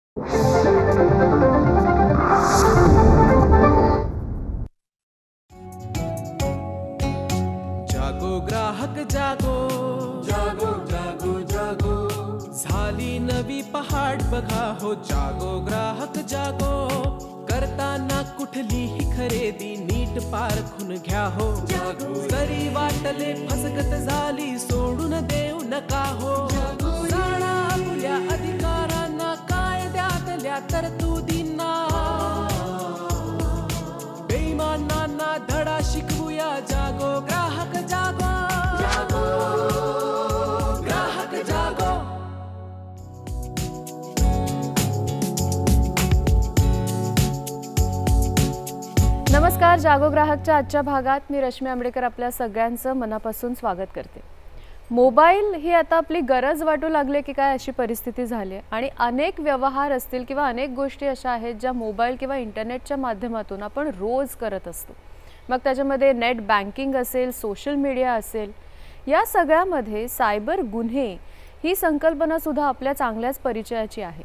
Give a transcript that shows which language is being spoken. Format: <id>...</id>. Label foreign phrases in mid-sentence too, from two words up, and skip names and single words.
<hi>जागो ग्राहक जागो, जागो जागो जागो,</hi> <mr>झाली नवी पहाट बघा हो.</mr> <hi>जागो ग्राहक जागो,</hi> <mr>करताना कुठलीही खरेदी नीट पारखून घ्या हो. जरी वाटले फसगत झाली सोडून देऊ नका हो. जाणा आपल्या अधिकारांना, कायद्यातल्या तरतुदींना, बेईमानांना धडा शिकवूया.</mr> <hi>जागो ग्राहक जागो, जागो ग्राहक जागो.</hi> <mr>नमस्कार. जागो ग्राहकच्या आजच्या भागात मी रश्मी आंबेडकर आपल्या सगळ्यांचं मनापासून स्वागत करते. मोबाईल ही आता आपली गरज वाटू लागले की काय अशी परिस्थिती झाली आहे आणि अनेक व्यवहार असतील किंवा अनेक गोष्टी अशा आहेत ज्या मोबाईल किंवा इंटरनेटच्या माध्यमातून आपण रोज करत असतो. मग त्याच्यामध्ये</mr> <en>net banking</en> <mr>असेल,</mr> <en>social media</en> <mr>असेल, या सगळ्यामध्ये सायबर गुन्हे ही संकल्पनासुद्धा आपल्या चांगल्याच परिचयाची आहे.</mr>